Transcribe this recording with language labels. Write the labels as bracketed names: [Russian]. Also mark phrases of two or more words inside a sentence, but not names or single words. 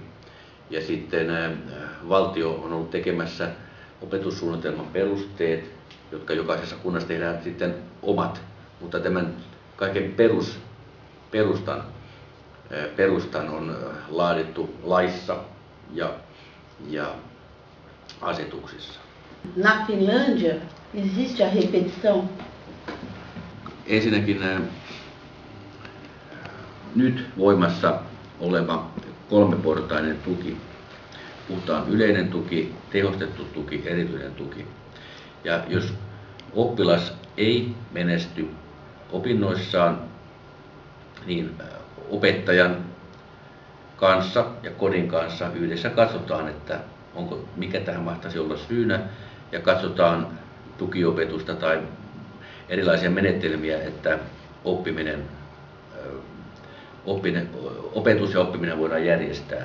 [Finnish] Ja sitten valtio on ollut tekemässä opetussuunnitelman perusteet, jotka jokaisessa kunnassa tehdään sitten omat, mutta tämän kaiken perustan perustan on laadittu laissa ja asetuksissa. [Portuguese] Na Finlândia existe a repetição? [Finnish] Ensinnäkin nyt voimassa oleva kolmeportainen tuki. Puhutaan yleinen tuki, tehostettu tuki, erityinen tuki. Ja jos oppilas ei menesty opinnoissaan, niin opettajan kanssa ja kodin kanssa yhdessä katsotaan, että mikä tähän mahtaisi olla syynä, ja katsotaan tukiopetusta tai erilaisia menetelmiä, että opetus ja oppiminen voidaan järjestää.